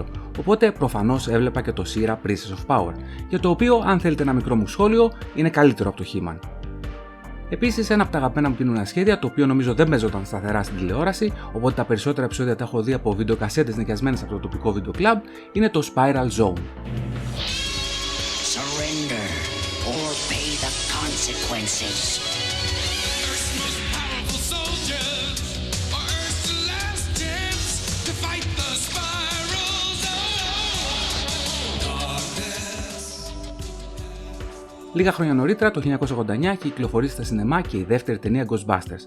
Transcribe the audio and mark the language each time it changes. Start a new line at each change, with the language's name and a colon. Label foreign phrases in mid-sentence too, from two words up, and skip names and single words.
Greek: Οπότε προφανώς έβλεπα και το She-Ra Princess of Power, για το οποίο, αν θέλετε ένα μικρό μου σχόλιο, είναι καλύτερο από το He-Man. Επίσης, ένα από τα αγαπημένα μου κινούμενα σχέδια, το οποίο νομίζω δεν παίζονταν σταθερά στην τηλεόραση, οπότε τα περισσότερα επεισόδια τα έχω δει από βιντεοκασέτες νοικιασμένες από το τοπικό βίντεο κλαμπ, είναι το Spiral Zone.
English: Surrender or pay the consequences.
Greek: Λίγα χρόνια νωρίτερα, το 1989, είχε κυκλοφορήσει στα σινεμά και η δεύτερη ταινία Ghostbusters.